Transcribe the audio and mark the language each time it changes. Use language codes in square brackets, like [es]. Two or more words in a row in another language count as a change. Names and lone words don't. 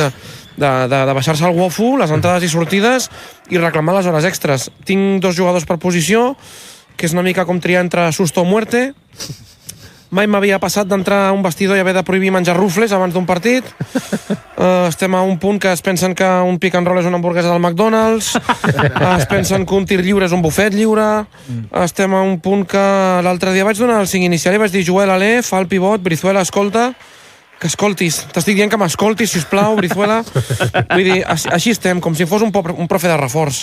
[ca] De baixar-se el WOFU, les entrades i sortides, i reclamar les hores extres. Tinc 2 jugadors per posició, que és una mica com triar entre [es] susto o muerte. [ca] Mai m'havia passat d'entrar a un vestidor i haver de prohibir menjar rufles abans d'un partit. Estem a un punt que es pensen que un [en] pick and roll [ca] és una hamburguesa del McDonald's. Es pensen que un tir lliure és un bufet lliure. Estem a un punt que l'altre dia vaig donar el 5 inicial i vaig dir Joel Alé, fa el pivot, Brizuela, escolta, que escoltis. T'estic dient que m'escoltis, sisplau, Brizuela. Vull dir, així estem, com si fos un profe de reforç.